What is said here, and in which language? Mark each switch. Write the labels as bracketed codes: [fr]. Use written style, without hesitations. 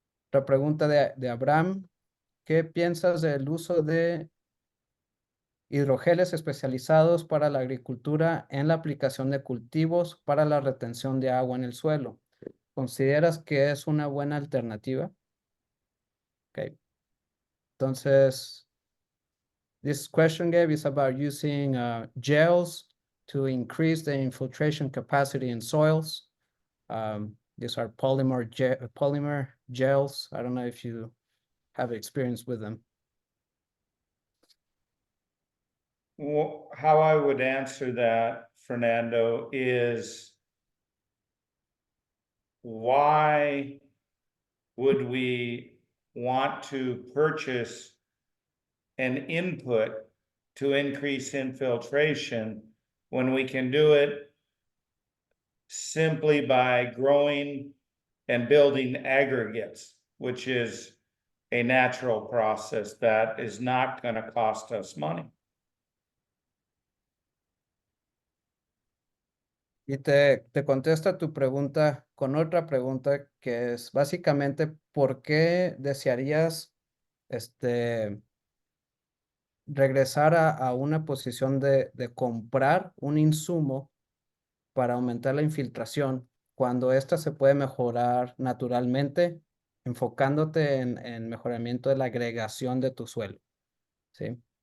[es] Otra pregunta de Abraham. ¿Qué piensas del uso de hidrogeles especializados para la agricultura en la aplicación de cultivos para la retención de agua en el suelo. ¿Consideras que es una buena alternativa? [en] Okay. [es] Entonces, [en] this question, Gabe, is about using gels to increase the infiltration capacity in soils. These are polymer gels. I don't know if you have experience with them. Well, how I would answer that, Fernando, is why would we want to purchase an input to increase infiltration when we can do it simply by growing and building aggregates, which is a natural process that is not going to cost us money? [es] Y te contesta tu pregunta con otra pregunta que es básicamente, ¿por qué desearías regresar a una posición de comprar un insumo para aumentar la infiltración cuando ésta se puede mejorar naturalmente, enfocándote en mejoramiento de la agregación de tu suelo? ¿Sí?